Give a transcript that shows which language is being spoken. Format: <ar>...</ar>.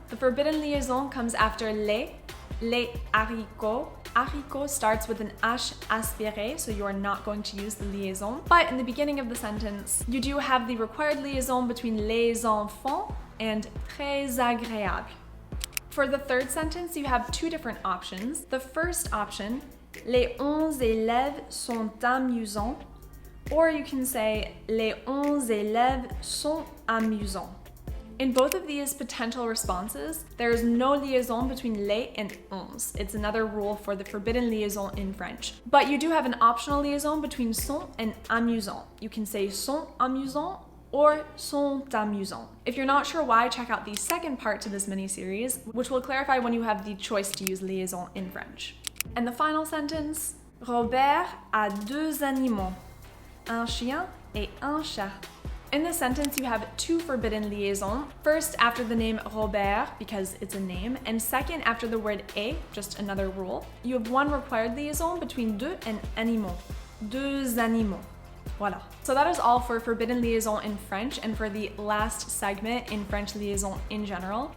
<en>The forbidden liaison comes after les haricots. Haricot starts with an H aspiré, so you are not going to use the liaison. But in the beginning of the sentence, you do have the required liaison between les enfants and très agréables. For the third sentence, you have 2 different options. The first option,</en> <fr>les 11 élèves sont amusants,</fr> <en>or you can say les 11 élèves sont amusants. In both of these potential responses, there is no liaison between les and 11. It's another rule for the forbidden liaison in French. But you do have an optional liaison between sont and amusant. You can say sont amusants or sont amusants. If you're not sure why, check out the second part to this mini-series, which will clarify when you have the choice to use liaison in French. And the final sentence,</en> <fr>Robert a deux animaux, un chien et un chat.</fr> <en>In this sentence, you have two forbidden liaisons. First, after the name Robert, because it's a name, and second, after the word et, just another rule. You have one required liaison between deux and animaux. Deux animaux. Voilà. So that is all for forbidden liaison in French and for the last segment in French liaison in general.</en>